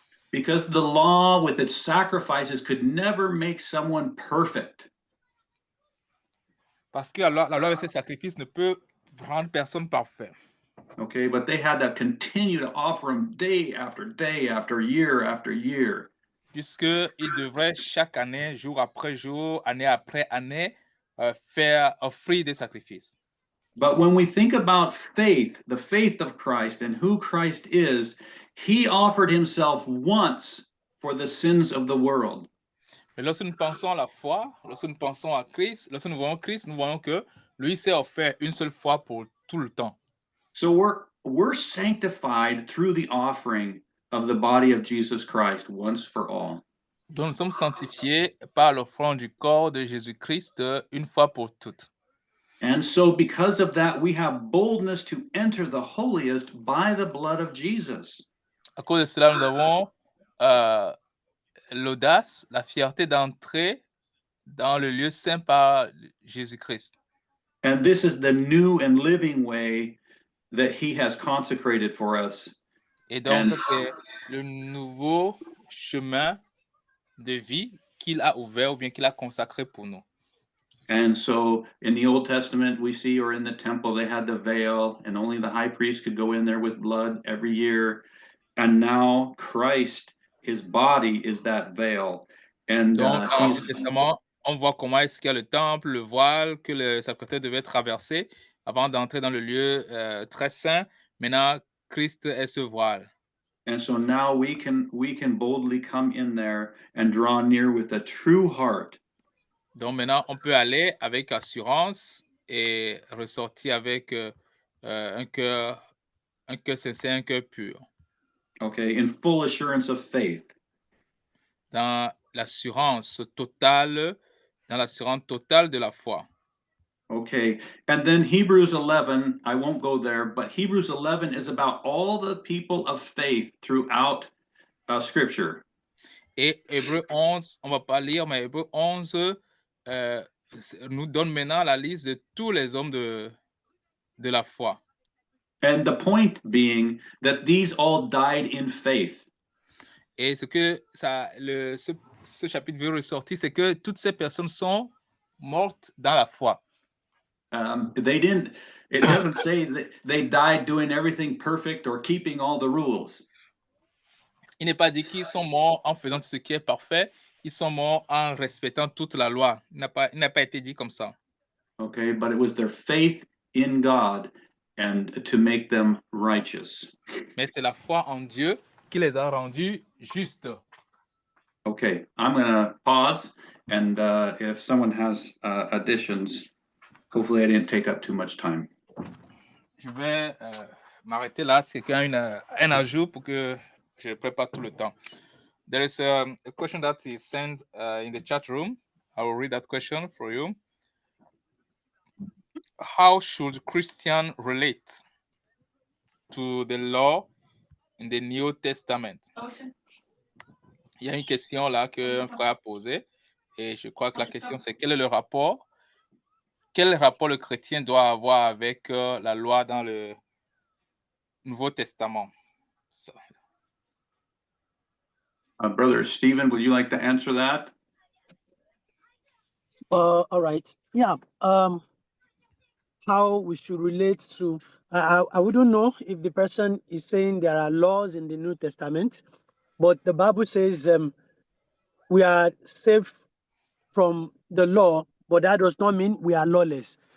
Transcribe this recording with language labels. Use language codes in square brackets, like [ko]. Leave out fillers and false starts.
[en] Because the law with its sacrifices could never make someone perfect. [fr] Parce que la loi avec ses sacrifices ne peut rendre personne parfait. [en] Okay, but they had to continue to offer them day after day after year. [fr] Puisqu'ils devraient chaque année, jour après jour, année après année, offrir des sacrifices. [en] But when we think about faith, the faith of Christ and who Christ is, he offered himself once for the sins of the world. [fr] Mais lorsque nous pensons à la foi, lorsque nous pensons à Christ, lorsque nous voyons Christ, nous voyons que lui s'est offert une seule fois pour tout le temps. [en] So we're sanctified through the offering of the body of Jesus Christ once for all. [fr] Donc nous sommes sanctifiés par l'offrande du corps de Jésus-Christ une fois pour toutes. [en] And so because of that, we have boldness to enter the holiest by the blood of Jesus. [fr] À cause de cela, nous avons l'audace, la fierté d'entrer dans le lieu saint par Jésus-Christ. [en] And this is the new and living way that he has consecrated for us. [fr] Et donc, ça, c'est le nouveau chemin de vie qu'il a ouvert ou bien qu'il a consacré pour nous. [en] And so in the Old Testament, we see, or in the temple, they had the veil, and only the high priest could go in there with blood every year. And now Christ, his body, is that veil. And [fr] donc, dans l'Ancien Testament, on voit comment est-ce qu'il y a le temple, le voile que le sacrificateur devait traverser avant d'entrer dans le lieu très saint. Maintenant, Christ est ce voile. [en] And so now we can boldly come in there and draw near with a true heart. [fr] Donc maintenant, on peut aller avec assurance et ressortir avec un cœur sincère, un cœur pur. [en] Okay, in full assurance of faith. [fr] Dans l'assurance totale de la foi. [en] Okay, and then Hebrews 11, I won't go there, but Hebrews 11 is about all the people of faith throughout Scripture. [fr] Et Hébreux 11, on va pas lire, mais Hébreux 11 nous donne maintenant la liste de tous les hommes de la foi. [en] And the point being that these all died in faith. [fr] Et ce que ce chapitre veut ressortir, c'est que toutes ces personnes sont mortes dans la foi. [en] They didn't. It doesn't say that they died doing everything perfect or keeping all the rules. [fr] Il n'est pas dit qu'ils sont morts en faisant tout ce qui est parfait. Ils sont morts en respectant toute la loi. Il n'a pas été dit comme ça. [en] Okay, but it was their faith in God and to make them righteous. [fr] Mais c'est la foi en Dieu qui les a rendus justes. [en] Okay, I'm going to pause, and if someone has additions, hopefully I didn't take up too much time. [fr] Je vais m'arrêter là. Si quelqu'un a un ajout pour que je prépare tout le temps. [en] There is a question that is sent in the chat room. I will read that question for you. How should Christians relate to the law in the New Testament? [fr] Il y a une question là qu'un frère a posée et je crois que la question c'est quel rapport le chrétien doit avoir avec la loi dans le Nouveau Testament? [en] So. Brother Stephen, would you like to answer that? All right. Yeah. How we should relate to, I wouldn't know if the person is saying there are laws in the New Testament, but the Bible says we are safe from the law, but that does not mean we are lawless.